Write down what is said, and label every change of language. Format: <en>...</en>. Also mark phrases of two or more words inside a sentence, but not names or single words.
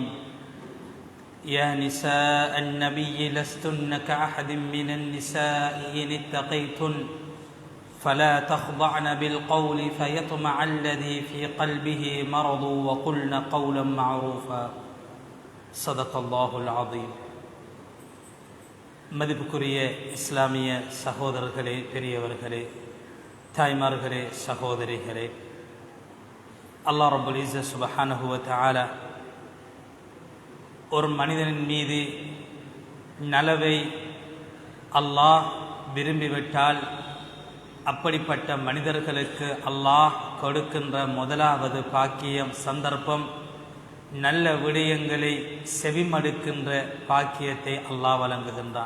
<ar>يا نساء النبي لستن كأحد من النساء إن اتقيتن فلا تخضعن بالقول فيطمع الذي في قلبه مرض وقلن قولا معروفا. صدق الله العظيم.</ar> <ta>மதிப்புக்குரிய இஸ்லாமிய சகோதரர்களே, பெரியவர்களே, தாய்மார்களே, சகோதரிகளே, அல்லாஹ்</ta> <ar>رب العزة سبحانه وتعالى</ar> <ta>ஒரு மனிதனின் மீது நலவை அல்லாஹ் விரும்பிவிட்டால் அப்படிப்பட்ட மனிதர்களுக்கு அல்லாஹ் கொடுக்கின்ற முதலாவது பாக்கியம், சந்தர்ப்பம், நல்ல விடயங்களை செவிமடுக்கின்ற பாக்கியத்தை அல்லாஹ் வழங்குகின்றான்.</ta>